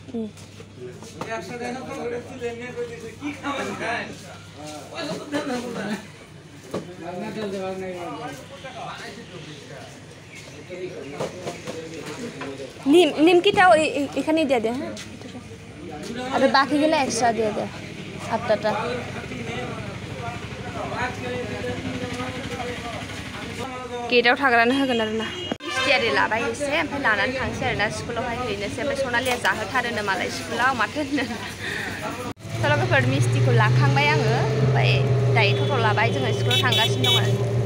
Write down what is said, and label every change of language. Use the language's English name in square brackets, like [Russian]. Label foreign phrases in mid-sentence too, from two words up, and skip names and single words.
[Bangla] নিমকিটাও এখানে দিয়ে দে হ্যাঁ আর বাকিগুলো এক্সট্রা দিয়ে দে আটটা [Bodo] गेटआव थाग्रानो होगोन आरोना मिस्टियारि लाबाय एसे ओमफ्राय लानानै थांसै आरोना स्कुलावहाय हैनोसै ओमफ्राय सनालिया जाहोथारोनो मालाय स्कुलाव माथो होनो लोगोफोर मिस्टिखौ लाखांबाय आङो ओमफ्राय दायो टट' लाबाय जोङो स्कुलाव थांगासिनो दं आरो